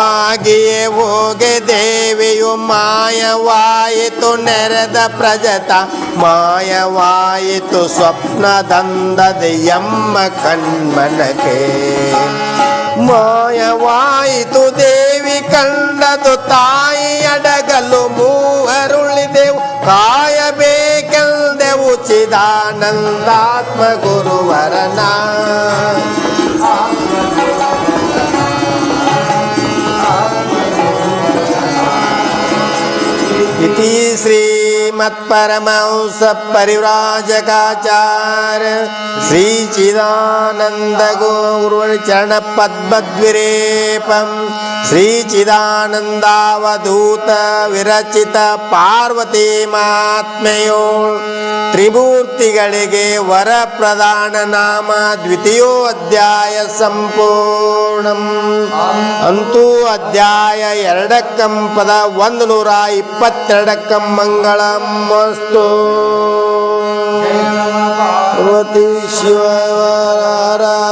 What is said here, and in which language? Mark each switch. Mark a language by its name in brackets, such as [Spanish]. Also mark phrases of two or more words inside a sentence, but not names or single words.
[Kannada] ಆಗಿಯೇ ಹೋಗೆ ದೇವಿಯು ಮಾಯವಾಯಿತು ನೆರೆದ ಪ್ರಜತ ಮಾಯವಾಯಿತು ಸ್ವಪ್ನದಂದದ ಎಮ್ಮ ಕಣ್ಮನಕೆ ಮಾಯವಾಯಿತು ದೇವಿ ಕಂಡದು ತಾಯಿ ಅಡಗಲು ಮೂವರುಳಿದೆವು ಕಾಯಬೇಕೆಂದೆವು ಚಿದಾನಂದಾತ್ಮ ಗುರುವರನ [Sanskrit] इति श्रीमत्परमहंस परिव्राजकाचार्य श्री चिदानंद गुरुवर चरण पद्मद्विरेपम श्री चिदानंदावधूत विरचित पार्वती महात्म्यो [Kannada] त्रिमूर्तिಗಳಿಗೆ [Sanskrit] ವರ ಪ್ರದಾನ ನಾಮ ದ್ವಿತೀಯೋ ಅಧ್ಯಾಯ ಸಂಪೂರ್ಣಂ [Kannada] ಅಂತೂ ಅಧ್ಯಾಯ 2 ಪದ 122 ಮಂಗಳಂ ಮಸ್ತು ಪಾರ್ವತಿ ಶಿವ